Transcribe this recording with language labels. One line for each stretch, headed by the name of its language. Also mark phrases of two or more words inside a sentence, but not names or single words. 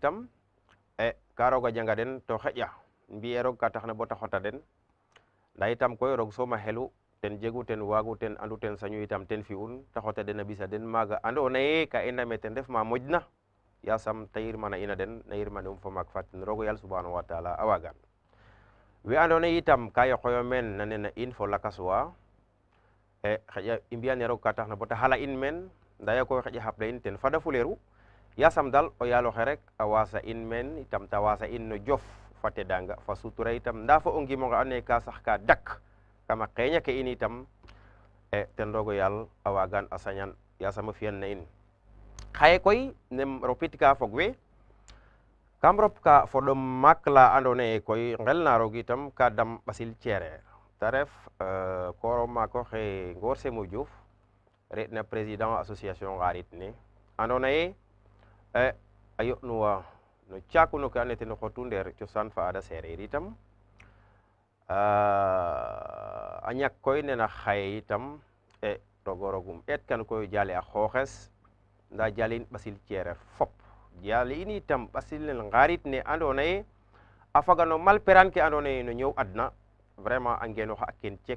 Serer: itam ka roga janga den to xeƴa mbi'e roog ka taxna bo ta xota den nda itam koy roog soom a xelu ten jegu ten waagu ten andu ten sañu itam ten fi'un ta xota den a ɓisa den maaga andoona yee ka i ndame ten ref ma moƴna yasam ta yirmana in a den na yirmande um fo maak fa ten roog o yaal
Arabic: سبحانه وتعالى
Serer: a waagan we andoona yee itam ka yoqoyo meen na nena in fo lakas wa xaƴa i mbi'ane roog ka taxna bo ta xala in meen nda yo koy xaƴa xapla in ten fada fuleeru yasam dal o yaal oxe rek a waasa in meen itam ta waasa in no jof fa tedanga fa sutura itam nda fo o ngimo nge andoona yee ka sax ka dak kama qeeña ke in itam ten roog o yaal a waagan a sañan yasam a fi'an na in xaye koy nem ropit ka fog we kam rop ka fo ɗom maak la andoona yee koy ngelna roog itam ka dam ɓasil ceereer ta ref kooro maak oxe Ngor Semou Diouf re'na
French: président association
Serer: ngarit ne andoona yee a yo'nuwa no caakuno ke andoona yee ten xotu ndeer cosaan fa aada seereer itam a ñak koy nena xaye itam rogo roogum eet kan koy jale a xooxes nda jalin ɓasil ceereer fop jale in itam ɓasil nel ngarit ne andoona yee a faga no malperan ke andoona yee no ñoow adna vraiment a ngenoxa a ken ceek